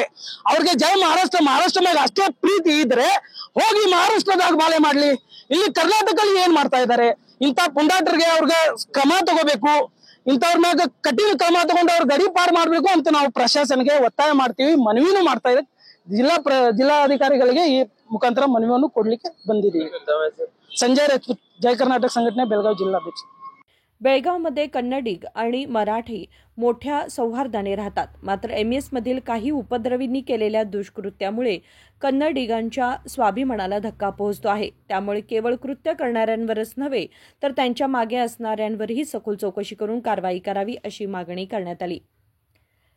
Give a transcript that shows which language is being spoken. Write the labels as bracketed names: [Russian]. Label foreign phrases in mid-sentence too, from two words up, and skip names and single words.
[Kannada] ಅವ್ರಿಗೆ ಜೈ ಮಹಾರಾಷ್ಟ್ರ ಮೇಲೆ ಅಷ್ಟೇ ಪ್ರೀತಿ ಇದ್ರೆ ಹೋಗಿ ಮಹಾರಾಷ್ಟ್ರದಾಗ ಬಾಳೆ ಮಾಡ್ಲಿ। ಇಲ್ಲಿ ಕರ್ನಾಟಕದಲ್ಲಿ ಏನ್ ಮಾಡ್ತಾ ಇದ್ದಾರೆ? ಇಂಥ ಪುಂಡಾಟರಿಗೆ ಅವ್ರಿಗೆ ಕ್ರಮ ತಗೋಬೇಕು। ಇಂಥವ್ರ ಮ್ಯಾಗ ಕಠಿಣ ಕ್ರಮ ತಗೊಂಡು ಅವ್ರ ಗಡಿಪಾರು ಮಾಡ್ಬೇಕು ಅಂತ ನಾವು ಪ್ರಶಾಸನಗೆ ಒತ್ತಾಯ ಮಾಡ್ತೀವಿ, ಮನವಿನೂ ಮಾಡ್ತಾ ಇದ್ದೀವಿ। ಜಿಲ್ಲಾಧಿಕಾರಿಗಳಿಗೆ ಈ ಮುಖಾಂತರ ಮನವಿಯನ್ನು ಕೊಡ್ಲಿಕ್ಕೆ ಬಂದಿದ್ದೀವಿ। [Marathi] संजय राजपूत, जय कर्नाटक संघटने बेळगाव जिल्हाध्यक्ष। बेळगावमध्ये कन्नडिग आणि मराठी मोठ्या सौहार्दाने राहतात। मात्र एमईएसमधील काही उपद्रवींनी केलेल्या दुष्कृत्यामुळे कन्नडिगांच्या स्वाभिमानाला धक्का पोहोचतो आहे। त्यामुळे केवळ कृत्य करणाऱ्यांवरच नव्हे तर त्यांच्या मागे असणाऱ्यांवरही सखोल चौकशी करून कारवाई करावी अशी मागणी करण्यात आली।